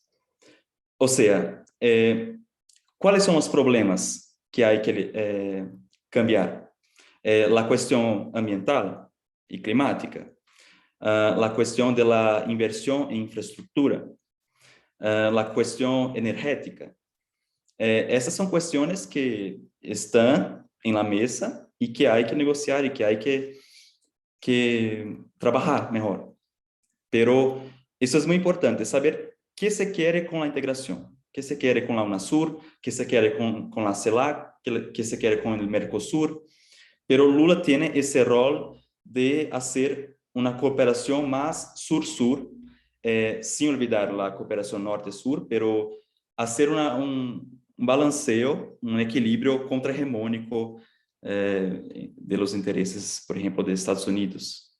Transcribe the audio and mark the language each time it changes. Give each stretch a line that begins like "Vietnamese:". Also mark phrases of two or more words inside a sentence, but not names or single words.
Spanish: O sea, ¿cuáles son los problemas que hay que cambiar? La cuestión ambiental y climática, la cuestión de la inversión en infraestructura, la cuestión energética.
Portuguese: Essas são questões que estão em
Spanish: la mesa
Portuguese: e que
Spanish: hay que negociar
Portuguese: e que
Spanish: hay que
Portuguese: trabalhar melhor.
Spanish: Pero
Portuguese: isso é muito importante,
Spanish: saber qué se quiere con la integración, qué se quiere con la UNASUR, qué se quiere con la CELAC, qué se quiere con el Mercosur. Pero Lula tiene ese rol de hacer una cooperación más sur-sur, sin olvidar la cooperación norte-sur, pero hacer un balanceo, un equilibrio contrahegemónico de los intereses, por ejemplo, de Estados Unidos.